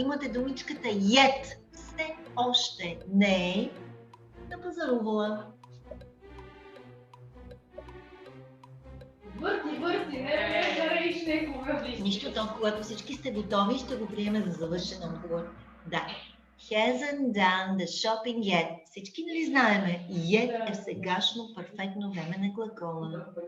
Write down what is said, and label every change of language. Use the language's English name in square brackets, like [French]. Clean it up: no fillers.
[Bulgarian] Имате думичката yet. Все още не е напазарувала. Върти, не речи некога. Нищо, то когато всички сте готови, ще го приеме за завършен отговор. Да. [English] Hasn't done the shopping yet. [Bulgarian] Всички нали знаеме? Yet е сегашно перфектно време на глагола.